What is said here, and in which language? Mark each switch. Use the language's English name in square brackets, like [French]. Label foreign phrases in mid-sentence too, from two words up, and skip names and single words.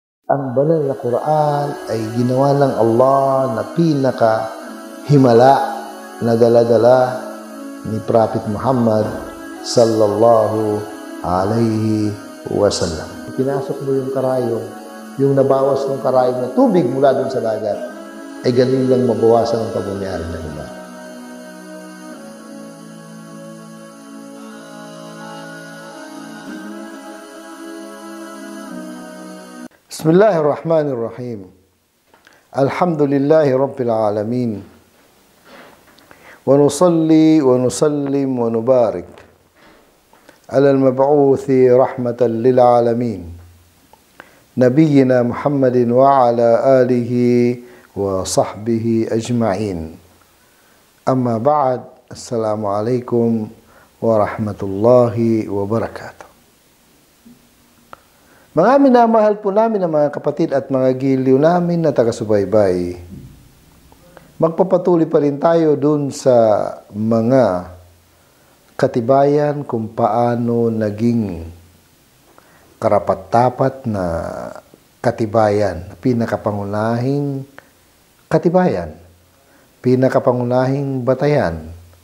[Filipino] ang banal na Quran ay ginawa ng Allah na pinaka-himala na dala-dala ni Prophet Muhammad [Arabic] صلى الله عليه وسلم. [Filipino] Pinasok mo yung karayong, yung nabawas ng karayong na tubig mula doon sa dagat, ay ganun lang mabawasan ang pagmamayari ng iba. [Arabic] بسم الله الرحمن الرحيم. الحمد لله رب العالمين. ونصلي ونسلم ونبارك على المبعوث رحمة للعالمين. نبينا محمد وعلى آله وصحبه أجمعين. أما بعد. السلام عليكم ورحمة الله وبركاته. [Filipino] Mga minamahal po namin ng mga kapatid at mga giliw namin na taga-subaybay, magpapatuloy pa rin tayo dun sa mga katibayan kung paano naging karapat-dapat na katibayan, pinakapangunahing katibayan, pinakapangunahing batayan